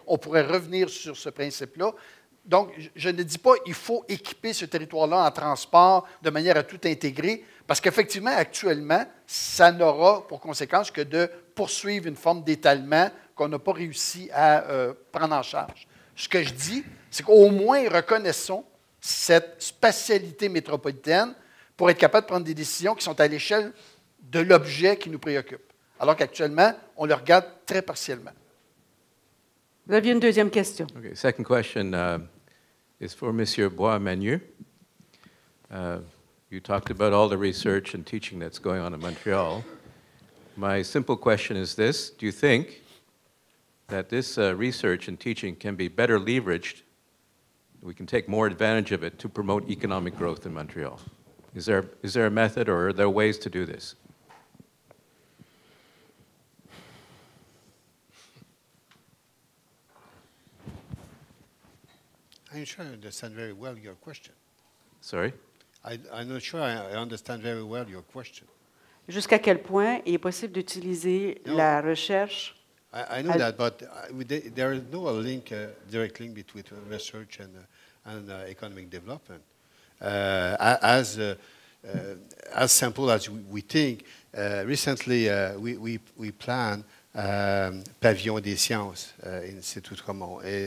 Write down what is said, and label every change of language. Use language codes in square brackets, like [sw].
[fr] On pourrait revenir sur ce principe-là. Donc, je ne dis pas qu'il faut équiper ce territoire-là en transport de manière à tout intégrer, parce qu'effectivement, actuellement, ça n'aura pour conséquence que de poursuivre une forme d'étalement qu'on n'a pas réussi à prendre en charge. Ce que je dis, c'est qu'au moins reconnaissons cette spatialité métropolitaine pour être capable de prendre des décisions qui sont à l'échelle de l'objet qui nous préoccupe, alors qu'actuellement, on le regarde très partiellement. Vous aviez une deuxième question. [en] Okay, second question is for Monsieur Boismanieu. You talked about all the research and teaching that's going on in Montreal. My simple question is this: do you think that this research and teaching can be better leveraged, we can take more advantage of it to promote economic growth in Montreal? Is there a method, or are there ways to do this? I'm not sure I understand very well your question. Sorry? I'm not sure I understand very well your question. [fr] Jusqu'à quel point il est possible d'utiliser Non. la recherche? [en] I know that, but there is no link, direct link between research and economic development. As simple as we think, recently we plan Pavillon des Sciences in Institut Tremont.